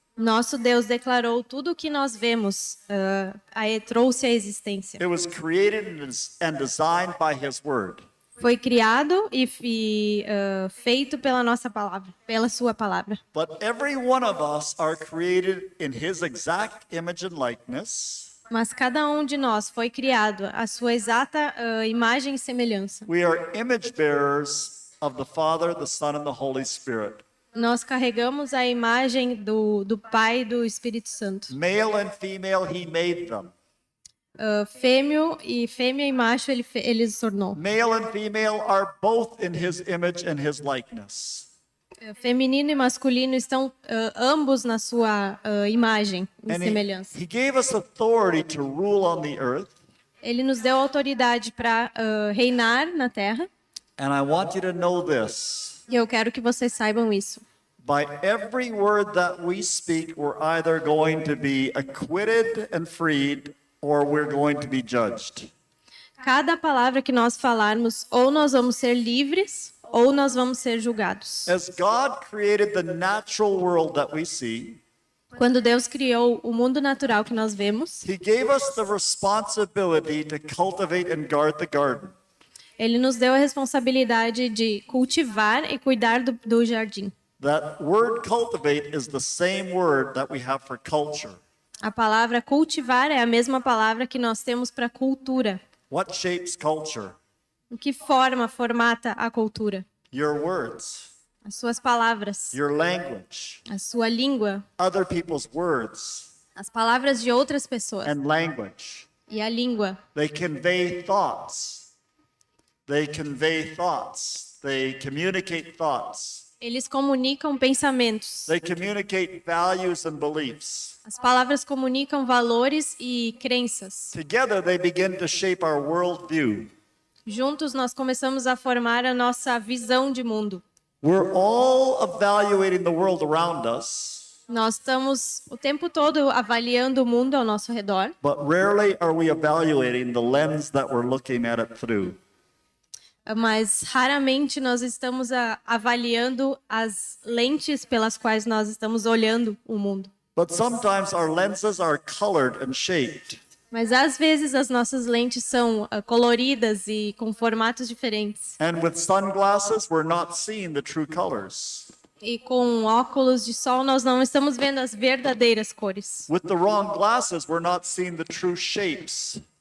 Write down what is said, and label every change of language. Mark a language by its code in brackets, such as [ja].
[pt] Nosso Deus declarou tudo o que nós vemos, trouxe à existência. [en] It was created and designed by His Word. [pt] Foi criado e feito pela nossa palavra, pela sua palavra. [en] But every one of us are created in His exact image and likeness. [pt] Mas cada um de nós foi criado à sua exata imagem e semelhança. [en] We are image bearers of the Father, the Son, and the Holy Spirit. [pt] Nós carregamos a imagem do Pai e do Espírito Santo. [en] Male and female, He made them. [pt] Fêmea e macho ele os tornou. [en] Male and female are both in His image and His likeness. [pt] Feminino e masculino estão ambos na sua imagem e [en] And [pt] semelhança. [en] he gave us authority to rule on the earth. [pt] Ele nos deu autoridade para reinar na terra. [en] And I want you to know this. [pt] E eu quero que vocês saibam isso. [en] By every word that we speak, we're either going to be acquitted and freed, or we're going to be judged. [pt] Cada palavra que nós falarmos, ou nós vamos ser livres, ou nós vamos ser julgados. [en] As God created the natural world that we see, [pt] Quando Deus criou o mundo natural que nós vemos, [en] He gave us the responsibility to cultivate and guard the garden. [pt] Ele nos deu a responsabilidade de cultivar e cuidar do jardim. [en] That word cultivate is the same word that we have for culture. [pt] A palavra cultivar é a mesma palavra que nós temos para cultura. [en] What shapes culture? [pt] O que formata a cultura? [en] Your words, [pt] As suas palavras, [en] your language, [pt] a sua língua, [en] other people's words [pt] as palavras de outras pessoas [en] and language. [pt] e a língua. [en] They convey thoughts. They convey thoughts. They communicate thoughts. [pt] Eles comunicam pensamentos. [en] They communicate values and beliefs. [pt] As palavras comunicam valores e crenças. [en] Together, they begin to shape our worldview. [pt] Juntos nós começamos a formar a nossa visão de mundo. [en] We're all evaluating the world around us, [pt] Nós estamos o tempo todo avaliando o mundo ao nosso redor, [en] but rarely are we evaluating the lens that we're looking at it through. [pt] mas raramente nós estamos avaliando as lentes pelas quais nós estamos olhando o mundo. [en] But sometimes our lenses are colored and shaped. [pt] Mas às vezes as nossas lentes são coloridas e com formatos diferentes. [en] And with sunglasses, we're not seeing the true colors. [pt] E com óculos de sol nós não estamos vendo as verdadeiras cores. [en] With the wrong glasses, we're not seeing the true shapes.